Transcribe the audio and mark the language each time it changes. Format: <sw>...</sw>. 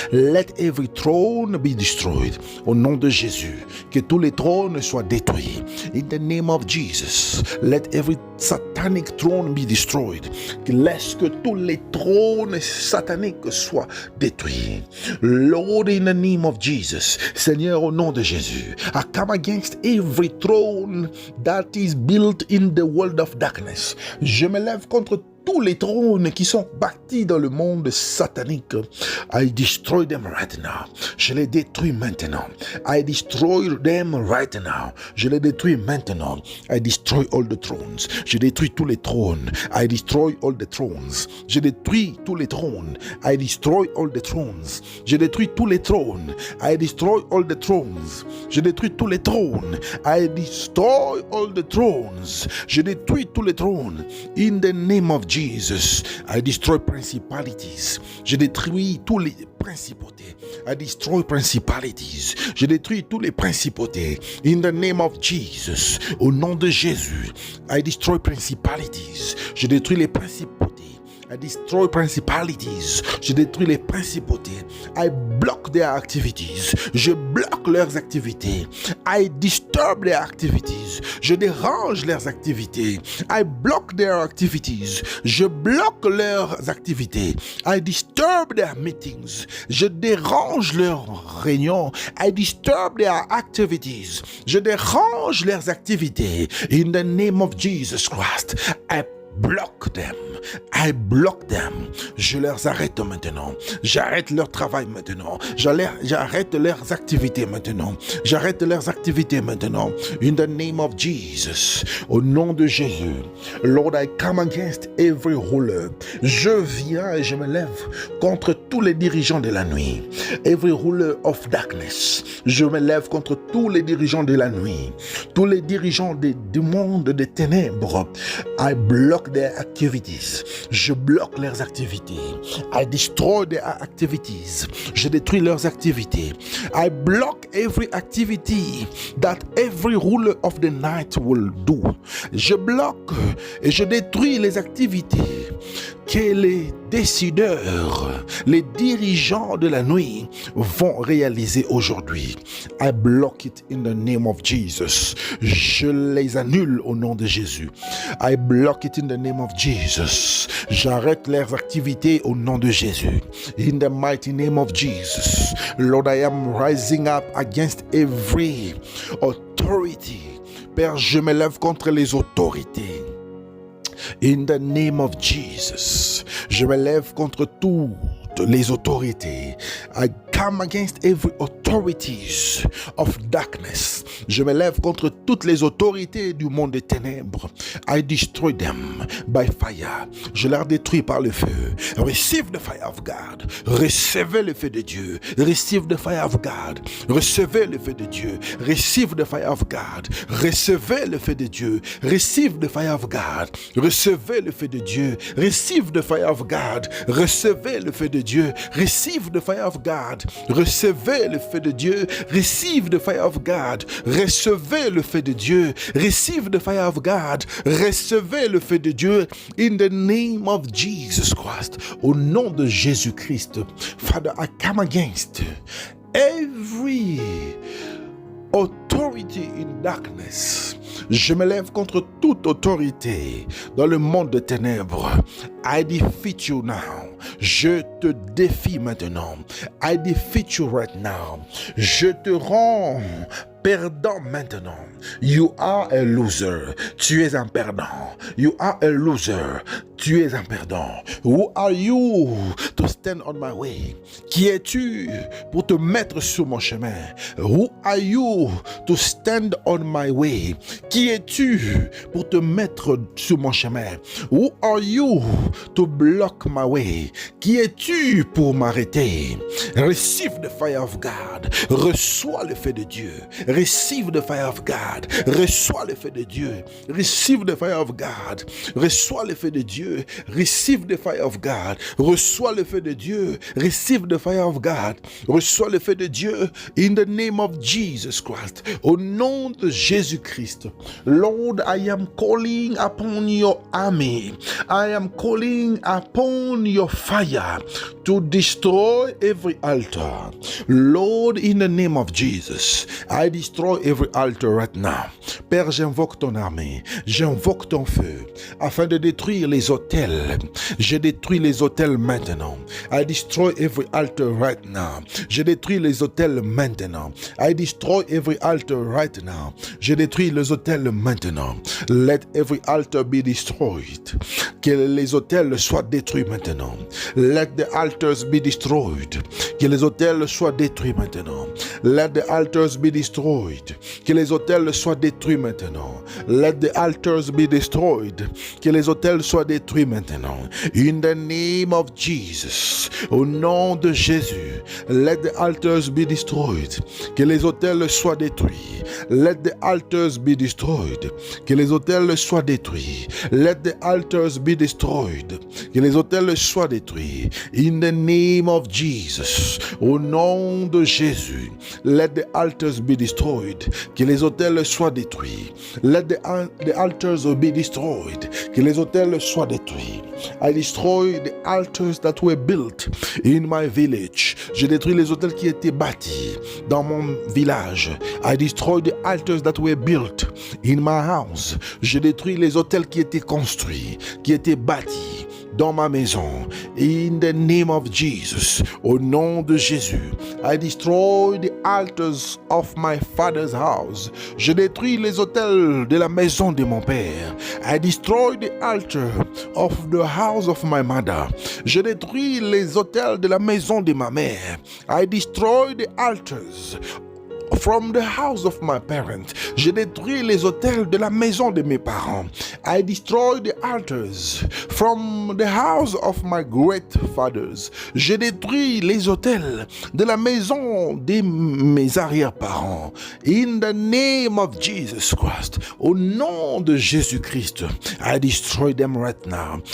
<en>Let every throne be destroyed.</en> <fr>Au nom de Jésus, que tous les trônes soient détruits.</fr> <en>In the name of Jesus, let every satanic throne be destroyed.</en> <fr>Laisse que tous les trônes sataniques soient détruits.</fr> <en>Lord, in the name of Jesus,</en> <fr>Seigneur, au nom de Jésus,</fr> <en>I come against every throne that is built in the world of darkness.</en> <fr>Je me lève contre tous les trônes qui sont bâtis dans le monde satanique.</fr> <en>I destroy them right now.</en> <fr>Je les détruis maintenant.</fr> <en>I destroy them right now.</en> <fr>Je les détruis maintenant.</fr> <en>I destroy all the thrones.</en> <fr>Je détruis tous les trônes.</fr> <en>I destroy all the thrones.</en> <fr>Je détruis tous les trônes.</fr> <en>I destroy all the thrones.</en> <fr>Je détruis tous les trônes.</fr> <en>I destroy all the thrones.</en> <fr>Je détruis tous les trônes.</fr> <en>I destroy all the thrones.</en> <fr>Je détruis tous les trônes.</fr> <en>In the name of Jesus, I destroy principalities.</en> <fr>Je détruis tous les principautés.</fr> <en>I destroy principalities.</en> <fr>Je détruis tous les principautés.</fr> <en>In the name of Jesus,</en> <fr>au nom de Jésus,</fr> <en>I destroy principalities.</en> <fr>Je détruis les principautés.</fr> <en>I destroy principalities.</en> <fr>Je détruis les principautés.</fr> <en>I block their activities.</en> <fr>Je bloque leurs activités.</fr> <en>I disturb their activities.</en> <fr>Je dérange leurs activités.</fr> <en>I block their activities.</en> <fr>Je bloque leurs activités.</fr> <en>I disturb their meetings.</en> <fr>Je dérange leurs réunions.</fr> <en>I disturb their activities.</en> <fr>Je dérange leurs activités.</fr> <en>In the name of Jesus Christ, I block them. I block them.</en> <fr>Je leur arrête maintenant. J'arrête leur travail maintenant. J'arrête leurs activités maintenant. J'arrête leurs activités maintenant.</fr> <en>In the name of Jesus.</en> <fr>Au nom de Jésus.</fr> <en>Lord, I come against every ruler.</en> <fr>Je viens et je me lève contre tous les dirigeants de la nuit.</fr> <en>Every ruler of darkness.</en> <fr>Je me lève contre tous les dirigeants de la nuit. Tous les dirigeants du monde des ténèbres.</fr> <en>I block their activities.</en> <fr>Je bloque leurs activités.</fr> <en>I destroy their activities.</en> <fr>Je détruis leurs activités.</fr> <en>I block every activity that every ruler of the night will do.</en> <fr>Je bloque et je détruis les activités que les décideurs, les dirigeants de la nuit vont réaliser aujourd'hui.</fr> <en>I block it in the name of Jesus.</en> <fr>Je les annule au nom de Jésus.</fr> <en>I block it in the name of Jesus.</en> <fr>J'arrête leurs activités au nom de Jésus.</fr> <en>In the mighty name of Jesus. Lord, I am rising up against every authority.</en> <fr>Père, je me lève contre les autorités.</fr> <en>In the name of Jesus,</en> <fr>je me lève contre toutes les autorités.</fr> <en>I come against every authorities of darkness.</en> <fr>Je me lève contre toutes les autorités du monde des ténèbres.</fr> <en>I destroy them by fire.</en> <fr>Je les détruis par le feu.</fr> <en>Receive the fire of God.</en> <fr>Recevez le feu de Dieu.</fr> <en>Receive the fire of God.</en> <fr>Recevez le feu de Dieu.</fr> <en>Receive the fire of God.</en> <fr>Recevez le feu de Dieu.</fr> <en>Receive the fire of God.</en> <fr>Recevez le feu de Dieu.</fr> <en>Receive the fire of God.</en> <fr>Recevez le feu de Dieu.</fr> <en>Receive the fire of God.</en> <fr>Recevez le feu de Dieu.</fr> <en>Receive the fire of God.</en> <fr>Recevez le feu de Dieu.</fr> <en>Receive the fire of God.</en> <fr>Recevez le feu de Dieu.</fr> <en>In the name of Jesus Christ.</en> <fr>Au nom de Jésus-Christ.</fr> <en>Father, I come against every authority in darkness.</en> <fr>Je me lève contre toute autorité dans le monde des ténèbres.</fr> <en>I defeat you now.</en> <fr>Je te défie maintenant.</fr> <en>I defeat you right now.</en> <fr>Je te rends perdant maintenant.</fr> <en>You are a loser.</en> <fr>Tu es un perdant.</fr> <en>You are a loser.</en> <fr>Tu es un perdant.</fr> <en>Who are you to stand on my way?</en> <fr>Qui es-tu pour te mettre sur mon chemin?</fr> <en>Who are you to stand on my way?</en> <fr>Qui es-tu pour te mettre sur mon chemin?</fr> <en>Who are you to block my way?</en> <fr>Qui es-tu pour m'arrêter?</fr> <en>Receive the fire of God.</en> <fr>Reçois le feu de Dieu.</fr> <en>Receive the fire of God.</en> <fr>Reçois le feu de Dieu.</fr> <en>Receive the fire of God.</en> <fr>Reçois le feu de Dieu.</fr> <en>Receive the fire of God.</en> <fr>Reçois le feu de Dieu.</fr> <en>Receive the fire of God.</en> <fr>Reçois le feu de Dieu.</fr> <en>In the name of Jesus Christ.</en> <fr>Au nom de Jésus-Christ.</fr> <en>Lord, I am calling upon your army. I am calling upon your fire to destroy every altar. Lord, in the name of Jesus, I destroy every altar right now.</en> <fr>Père, j'invoque ton armée, j'invoque ton feu, afin de détruire les autels. Je détruis les autels maintenant.</fr> <en>I destroy every altar right now.</en> <fr>Je détruis les autels maintenant.</fr> <en>I destroy every altar right now.</en> <fr>Je détruis les autels maintenant.</fr> <en>Let every altar be destroyed.</en> <fr>Que les autels soient détruits maintenant.</fr> <en>Let the altars be destroyed.</en> <fr>Que les autels soient détruits maintenant.</fr> <en>Let the altars be destroyed.</en> <fr>Que les autels soient détruits maintenant.</fr> <en>Let the altars be destroyed.</en> <fr>Que les autels soient détruits maintenant.</fr> <en>In the name of Jesus.</en> <fr>Au nom de Jésus.</fr> <en>Let the altars be destroyed.</en> <fr>Que les autels soient détruits.</fr> <en>Let the altars be destroyed.</en> <fr>Que les autels soient détruits.</fr> <en>Let the altars be destroyed.</en> <fr>Que les autels soient détruits.</fr> <en>In the name of Jesus.</en> <fr>Au nom de Jésus.</fr> <en>Let the altars be destroyed.</en> <fr>Que les autels soient détruits.</fr> <en>Let the altars be destroyed.</en> <fr>Que les autels soient détruits.</fr> <en>I destroy the altars that were built in my village.</en> <fr>Je détruis les autels qui étaient bâtis dans mon village.</fr> <en>I destroy the altars that were built in my house.</en> <fr>Je détruis les autels qui étaient construits, qui étaient bâtis dans ma maison.</fr> <en>In the name of Jesus,</en> <fr>au nom de Jésus,</fr> <en>I destroy the altars of my father's house.</en> <fr>Je détruis les autels de la maison de mon père.</fr> <en>I destroy the altar of the house of my mother.</en> <fr>Je détruis les autels de la maison de ma mère.</fr> <en>I destroy the altars from the house of my parents.</en> <fr>Je détruis les autels de la maison de mes parents.</fr> <en>I destroy the altars from the house of my great fathers.</en> <fr>Je détruis les autels de la maison de mes arrière-parents.</fr> <en>In the name of Jesus Christ.</en> <fr>Au nom de Jésus-Christ.</fr> <en>I destroy them right now.</en>